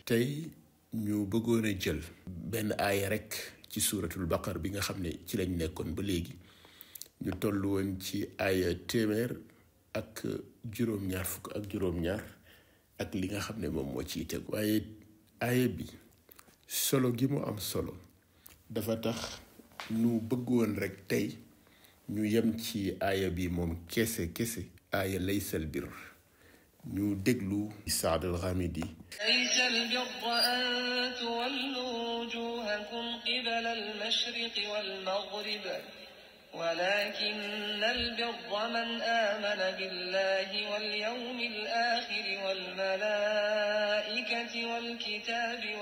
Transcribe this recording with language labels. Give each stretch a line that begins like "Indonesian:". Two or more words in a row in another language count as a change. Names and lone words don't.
Wolof: tey ñu bëggoon a jël benn aaya rekk ci
Arabic: سورة البقرة
Wolof: bi nga xam ne ci lañ nekkoon ba léegi ñu toll woon ci aaya téeméer ak juróom-ñaar fukk ak juróom-ñaar ak li nga xam ne moom moo ciy tegu. waaye aaya bi solo gi mu am solo dafa tax ñu bëggoon rekk tey ñu yem ci aaya bi moom kese aaya
Arabic: ليس البر.
Wolof: ñu déglu Saad al-Ghamidi.
Arabic: ليس البر أن تولوا وجوهكم قبل المشرق والمغرب ولكن البر من آمن بالله واليوم الآخر والملائكة والكتاب